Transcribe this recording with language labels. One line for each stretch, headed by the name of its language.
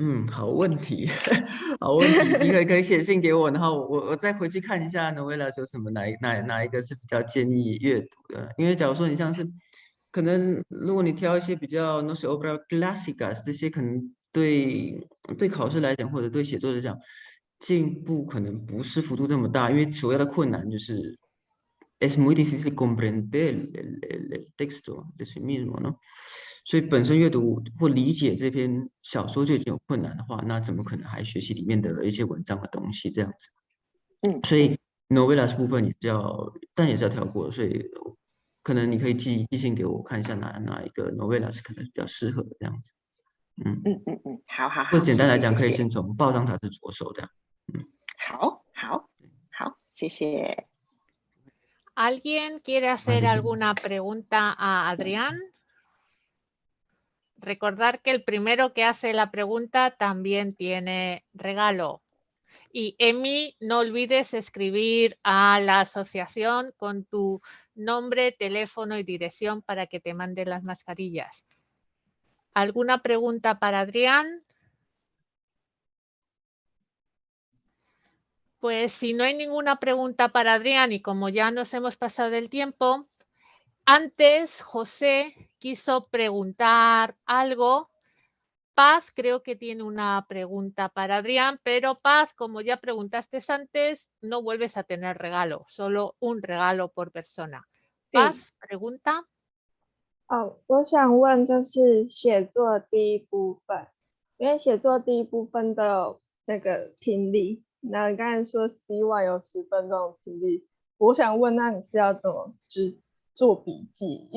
Chinese: 好问题，好问题，你可以写信给我，然后我再回去看一下 novela 有什么哪一个是比较建议阅读的，因为假如说你像是。可能如果你挑一些比较
Spanish: no sé obra clásicas
Chinese: 这些，可能对考试来讲或者对写作来讲，进步可能不是幅度这么大，因为主要的困难就是
Spanish: es muy difícil comprender el texto de sí mismo, ¿no？
Chinese: 所以本身阅读或理解这篇小说就已经有困难的话，那怎么可能还学习里面的一些文章的东西这样子？所以 novellas 部分也是要，但也是要跳过，所以可能你可以寄信给我看一下哪一个 novellas 可能比较适合的这样子。好好好，或者简单来讲，可以谢谢先从报章杂志着手这样。好，谢谢。
Spanish: ¿Alguien quiere hacer alguna pregunta a Adrián? Recordar que el primero que hace la pregunta también tiene regalo. Y Emi, no olvides escribir a la asociación con tu nombre, teléfono y dirección para que te manden las mascarillas. ¿Alguna pregunta para Adrián? Pues si no hay ninguna pregunta para Adrián y como ya nos hemos pasado del tiempo, antes José quiso preguntar algo. Paz creo que tiene una pregunta para Adrián, pero Paz, como ya preguntaste antes, no vuelves a tener regalo, solo un regalo por persona. Paz, pregunta.
Chinese: 我想问就是写作第一部分，因为写作第一部分都有那个听力，那你刚才说希望有10分钟的听力，我想问那你是要怎么做笔记？